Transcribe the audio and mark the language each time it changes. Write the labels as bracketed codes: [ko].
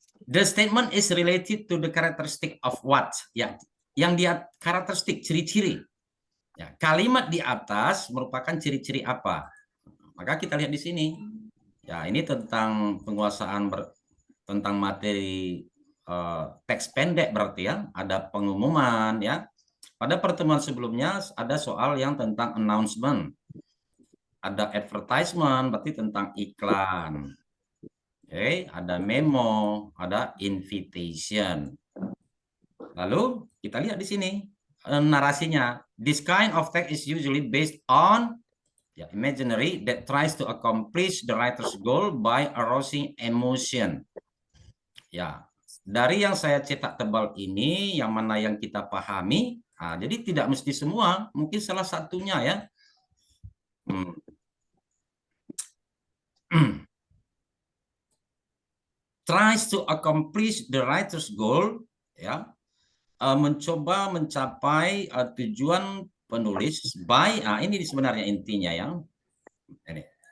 [en] The statement is related to the characteristic of what? [id] Ya, yang dia karakteristik, ciri-ciri. Ya, kalimat di atas merupakan ciri-ciri apa? Maka kita lihat di sini. Ya, ini tentang penguasaan tentang materi teks pendek berarti ya. Ada pengumuman ya. Pada pertemuan sebelumnya ada soal yang tentang announcement. Ada advertisement berarti tentang iklan. Oke, ada memo, ada invitation. Lalu kita lihat di sini narasinya. [en] This kind of text is usually based on imaginary that tries to accomplish the writer's goal by arousing emotion. [id] Ya, dari yang saya cetak tebal ini, yang mana yang kita pahami, jadi tidak mesti semua, mungkin salah satunya ya. [en] Tries to accomplish the writer's goal, [id] ya, mencoba mencapai tujuan penulis by, ini sebenarnya intinya ya. Ini.